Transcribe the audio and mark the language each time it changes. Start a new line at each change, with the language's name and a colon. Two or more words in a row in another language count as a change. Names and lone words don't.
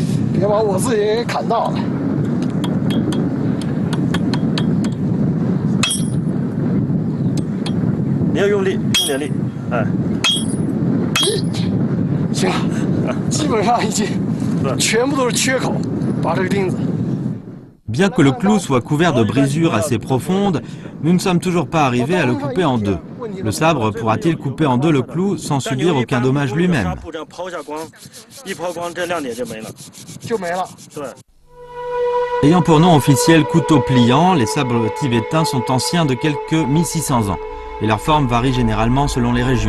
Chinese: 别把我自己给砍到了。你要用力，用点力，哎。行了，基本上已经全部都是缺口，把这个钉子。
French: Bien que le clou soit couvert de brisures assez profondes, nous ne sommes toujours pas arrivés à le couper en deux. Le sabre pourra-t-il couper en deux le clou sans subir aucun dommage lui-même? Ayant pour nom officiel couteau pliant, les sabres tibétains sont anciens de quelques 1600 ans et leur forme varie généralement selon les régions.